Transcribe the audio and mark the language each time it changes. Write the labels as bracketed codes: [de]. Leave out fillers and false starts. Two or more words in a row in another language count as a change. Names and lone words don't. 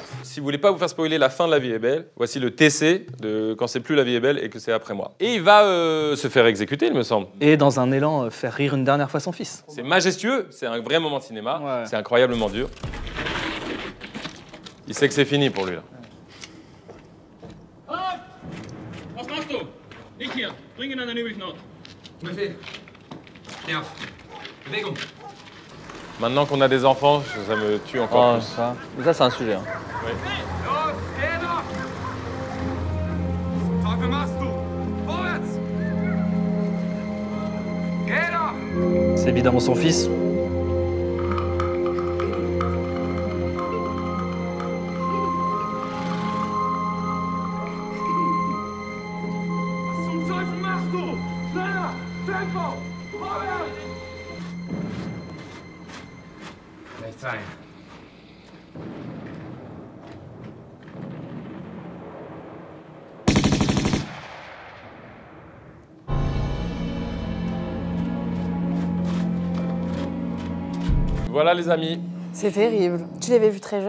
[fr] Si vous voulez pas vous faire spoiler la fin de La vie est belle, voici le TC de quand c'est plus La vie est belle et que c'est après moi. Et il va se faire exécuter, il me semble. Et dans un élan, faire rire une dernière fois son fils. C'est majestueux, c'est un vrai moment de cinéma, Ouais. c'est incroyablement dur. Il sait que c'est fini pour lui là. [de] Was machst du? Nicht hier. Bring ihn an den Übelknot. Befehl. Steh auf. Bewegung. [fr] Maintenant qu'on a des enfants, ça me tue encore plus. Ça c'est un sujet. Hein. [de] Los, geh doch! Teufel machst du? Vorwärts! Geh doch! [fr] C'est évidemment son fils. [de] Was zum Teufel machst du? Schneller! Tempo! Vorwärts! Rechts ein. [fr] Voilà les amis. C'est terrible. Tu l'avais vu très jeune?